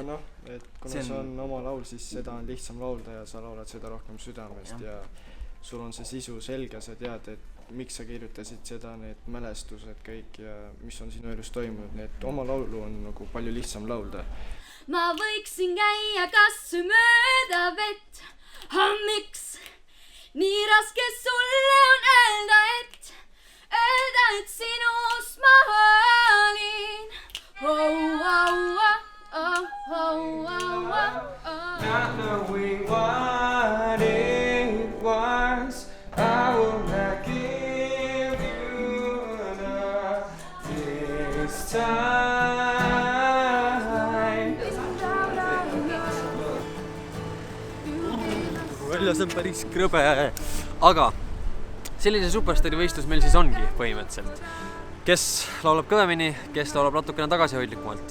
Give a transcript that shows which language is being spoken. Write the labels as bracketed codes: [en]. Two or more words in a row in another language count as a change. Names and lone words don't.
[et] Aga et kuna see on oma laul, siis seda on lihtsam laulda ja sa laulad seda rohkem südamest ja sul on see sisu selge, sa tead, et miks sa kirjutasid seda, need mälestused kõik ja mis on sinu elus toimunud, nii et oma laulu on nagu palju lihtsam laulda. Ma võiksin käia kas mööda vett, miks nii raske sulle on öelda, et sinust ma olin. [en] Not knowing what it was, I will not give you this time. [et] Väljas on päris krõbe. Aga sellise superstari võistlus meil siis ongi põhimõtteliselt. Kes laulab kõvemini, kes laulab natukene tagasihoidlikumalt.